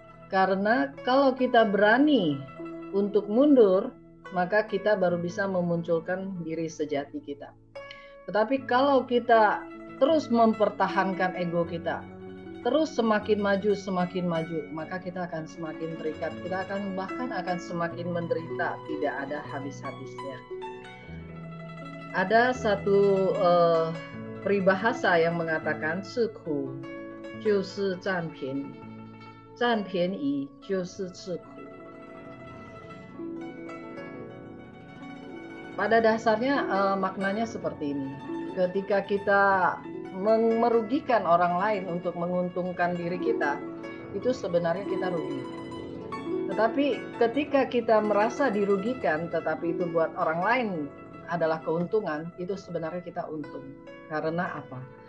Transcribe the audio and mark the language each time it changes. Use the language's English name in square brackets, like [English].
[Indonesian] Karena kalau kita berani untuk mundur, maka kita baru bisa memunculkan diri sejati kita. Tetapi kalau kita terus mempertahankan ego kita, terus semakin maju, maka kita akan semakin terikat. Kita akan bahkan akan semakin menderita, tidak ada habis-habisnya. Ada satu peribahasa yang mengatakan, [Chinese] 吃苦就是占便宜，占便宜就是吃苦. [Indonesian] Pada dasarnya maknanya seperti ini. Ketika kita merugikan orang lain untuk menguntungkan diri kita, itu sebenarnya kita rugi. Tetapi ketika kita merasa dirugikan, tetapi itu buat orang lain adalah keuntungan, itu sebenarnya kita untung. Karena apa?